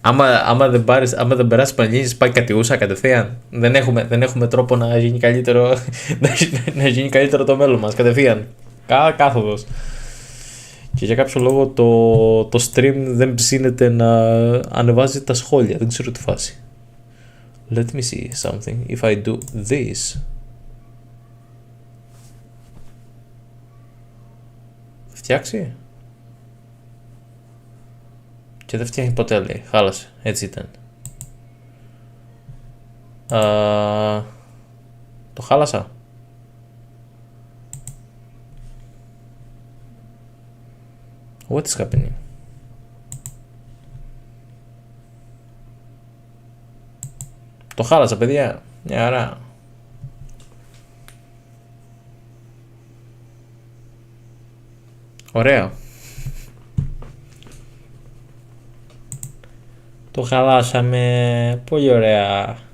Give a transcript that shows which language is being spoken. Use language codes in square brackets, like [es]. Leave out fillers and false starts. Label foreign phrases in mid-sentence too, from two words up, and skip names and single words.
[el] άμα δεν περάσει πανελλήνιες, πάει κατιούσα κατευθείαν. Δεν έχουμε τρόπο να γίνει καλύτερο, να γίνει καλύτερο το μέλλον μας κατευθείαν. Κάθοδος. Και για κάποιο λόγο το stream δεν ψήνεται να ανεβάζει τα σχόλια. Δεν ξέρω τι φάση. [en] Let me see something. If I do this. [el] Θα φτιάξει. Και δεν φτιάχνει ποτέ, λέει. Χάλασε. Έτσι ήταν. Το χάλασα. [en] What is happening? [el] Το χάλασα, παιδιά. Μια χαρά. Ωραία. Το χαλάσαμε. Πολύ ωραία.